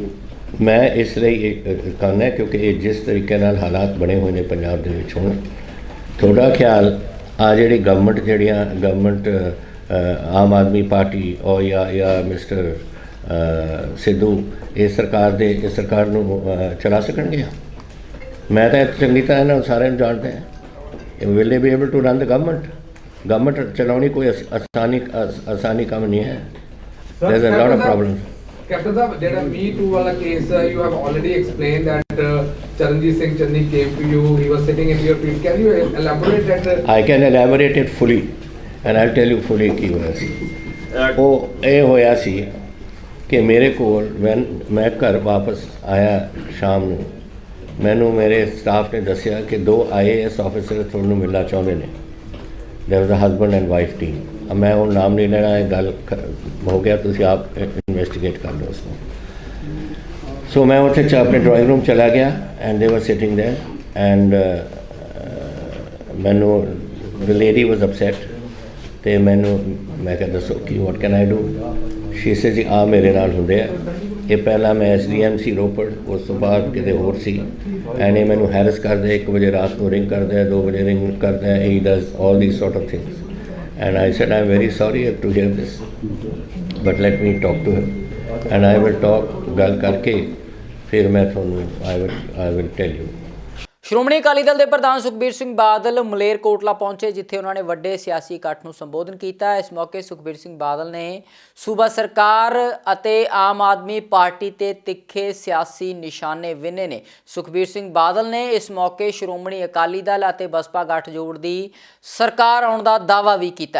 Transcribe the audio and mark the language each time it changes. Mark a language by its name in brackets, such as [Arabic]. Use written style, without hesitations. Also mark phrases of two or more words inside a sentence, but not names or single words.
[Punjabi] ਮੈਂ ਇਸ ਲਈ ਕਰਨਾ ਕਿਉਂਕਿ ਇਹ ਜਿਸ ਤਰੀਕੇ ਨਾਲ ਹਾਲਾਤ ਬਣੇ ਹੋਏ ਨੇ ਪੰਜਾਬ ਦੇ ਵਿੱਚ ਹੁਣ, ਤੁਹਾਡਾ ਖਿਆਲ ਆ ਜਿਹੜੀ ਗਵਰਨਮੈਂਟ ਆਮ ਆਦਮੀ ਪਾਰਟੀ ਔਰ ਜਾਂ ਮਿਸਟਰ ਸਿੱਧੂ ਇਹ ਸਰਕਾਰ ਨੂੰ ਚਲਾ ਸਕਣਗੇ? ਮੈਂ ਤਾਂ ਚੰਗੀ ਤਰ੍ਹਾਂ ਇਹਨਾਂ ਸਾਰਿਆਂ ਨੂੰ ਜਾਣਦਾ ਹਾਂ। [English] will they be able to run the government ਚਲਾਉਣੀ ਕੋਈ ਆਸਾਨੀ ਕੰਮ ਨਹੀਂ ਹੈ। there is a lot of problems. Captain Sahab, [Punjabi] ਜਿਹੜਾ Me Too ਵਾਲਾ [English] case, you have already explained that Charanjit Singh Channi came to you, he was sitting in your feet. Can you elaborate that? I can elaborate it fully and I'll tell you fully [Punjabi] ਕੀ ਹੋਇਆ ਸੀ। ਉਹ ਇਹ ਹੋਇਆ ਸੀ ਕਿ ਮੇਰੇ ਕੋਲ ਮੈਂ ਘਰ ਵਾਪਸ ਆਇਆ ਸ਼ਾਮ ਨੂੰ, ਮੈਨੂੰ ਮੇਰੇ ਸਟਾਫ ਨੇ ਦੱਸਿਆ ਕਿ 2 IAS ਆਫਿਸਰ ਤੁਹਾਨੂੰ ਮਿਲਣਾ ਚਾਹੁੰਦੇ ਨੇ। [English] there was a husband and wife team. [Punjabi] ਮੈਂ ਵੋ ਨਾਮ ਨਹੀਂ ਲੈਣਾ, ਗੱਲ ਹੋ ਗਿਆ, ਤੁਮ ਆਪ ਇਨਵੈਸਟੀਗੇਟ ਕਰ ਲੋ ਉਸਕੋ। ਸੋ ਮੈਂ ਉੱਥੇ ਅਪਣੇ ਡਰਾਇੰਗ ਰੂਮ ਚਲਾ ਗਿਆ [English] and they were sitting there and [Punjabi] ਮੈਨੂੰ [English] the lady was upset [Punjabi] ਤੋ ਮੈਨੂੰ ਮੈਂ ਕਯਾ ਦੱਸੋ ਕਿ [English] what can I do. she say [Punjabi] ਜੀ ਆ ਮੇਰੇ ਨਾਲ ਹੁੰਦੇ ਆ, ਯੇ ਪਹਿਲਾ ਮੈਂ SDMC ਰੋਪੜ, ਉਸ ਤੋ ਬਾਅਦ ਕਿਤੇ ਹੋਰ ਸੀ, ਐਂਡ ਯੇ ਮੈਨੂੰ ਹੈਰਸ ਕਰਦੇ, 1 ਬਜੇ ਰਾਤ ਕੋ ਰਿੰਗ ਕਰਦੇ, 2 ਬਜੇ ਰਿੰਗ ਕਰਦੇ, 2 बजे रिंग करदे, [English] he does all these sort of things. and I said I am very sorry to hear this, but let me talk to him and I will talk, [Punjabi] ਗੱਲ ਕਰਕੇ ਫਿਰ ਮੈਂ ਥੋਨੂੰ [English] I will tell you. [Punjabi] ਸ਼੍ਰੋਮਣੀ ਅਕਾਲੀ ਦਲ ਦੇ ਪ੍ਰਧਾਨ ਸੁਖਬੀਰ ਸਿੰਘ ਬਾਦਲ ਮਲੇਰਕੋਟਲਾ ਪਹੁੰਚੇ, ਜਿੱਥੇ ਉਹਨਾਂ ਨੇ ਵੱਡੇ ਸਿਆਸੀ ਇਕੱਠ ਨੂੰ ਸੰਬੋਧਨ ਕੀਤਾ। ਇਸ ਮੌਕੇ ਸੁਖਬੀਰ ਸਿੰਘ ਬਾਦਲ ਨੇ ਸੂਬਾ ਸਰਕਾਰ ਅਤੇ ਆਮ ਆਦਮੀ ਪਾਰਟੀ ਤੇ ਤਿੱਖੇ ਸਿਆਸੀ ਨਿਸ਼ਾਨੇ ਵਿੰਨੇ ਨੇ। ਸੁਖਬੀਰ ਸਿੰਘ ਬਾਦਲ ਨੇ ਇਸ ਮੌਕੇ ਸ਼੍ਰੋਮਣੀ ਅਕਾਲੀ ਦਲ ਅਤੇ ਬਸਪਾ ਗੱਠਜੋੜ ਦੀ ਸਰਕਾਰ ਆਉਣ ਦਾ ਦਾਅਵਾ ਵੀ ਕੀਤਾ।